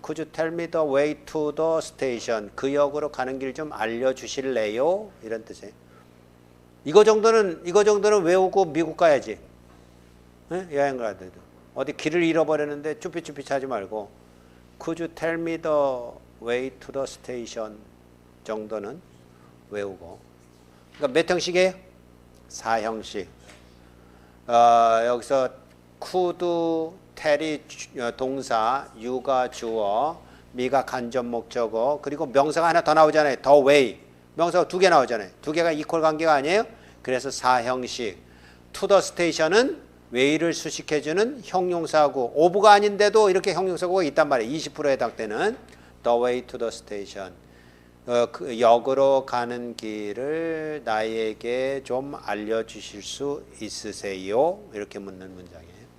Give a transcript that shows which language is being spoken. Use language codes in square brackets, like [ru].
[en] Could you tell me the way to the station? [ko] 그 역으로 가는 길 좀 알려주실래요? 이런 뜻이에요. 이거 정도는 외우고 미국 가야지. 네? 여행 갈 때도. 어디 길을 잃어버렸는데 쭈삐쭈삐 하지 말고 [en] Could you tell me the way to the station? [ko] 정도는 외우고. 그러니까 몇 형식이에요? 4형식. 여기서 could, tell이 동사, you가 주어, me가 간접 목적어, 그리고 명사가 하나 더 나오잖아요. [en] the way. [ko] 명사가 2개 나오잖아요. 2개가 이퀄 관계가 아니에요? 그래서 4형식. [en] to the station [ko] 은 way를 수식해주는 형용사고, of가 아닌데도 이렇게 형용사고가 있단 말이에요. 20%에 해당되는 [en] the way to the station. [ko] 그 역으로 가는 길을 나에게 좀 알려주실 수 있으세요? 이렇게 묻는 문장이에요.